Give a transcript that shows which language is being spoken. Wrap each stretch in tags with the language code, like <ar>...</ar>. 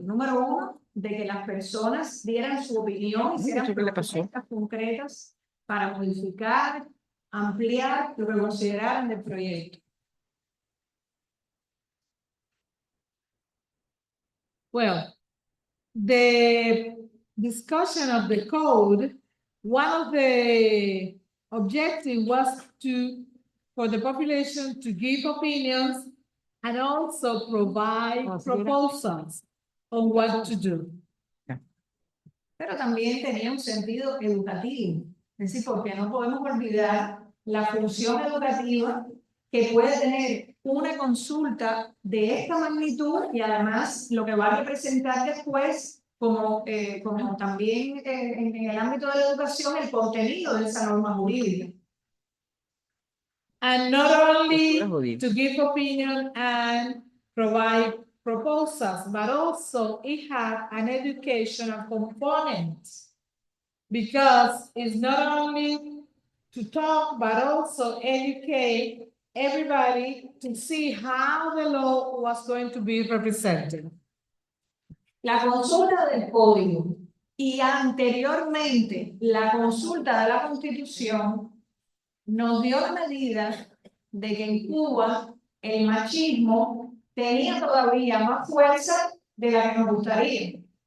<es>Número uno, de que las personas dieran su opinión, hicieran propuestas concretas para modificar, ampliar lo que consideraran del proyecto.</es> <en>Well, the discussion of the code, one of the objectives was for the population to give opinions and also provide proposals on what to do.</en> <es>Pero también tenía un sentido educativo. Es decir, porque no podemos olvidar la función educativa que puede tener una consulta de esta magnitud y además lo que va a representar después como también en el ámbito de la educación el contenido de esa norma jurídica.</es> <en>And not only to give opinion and provide proposals, but also it had an educational component because it's not only to talk, but also educate everybody to see how the law was going to be represented.</en> <es>La consulta del código y anteriormente la consulta de la Constitución nos dio la medida de que en Cuba el machismo tenía todavía más fuerza de la que nos gustaría.</es>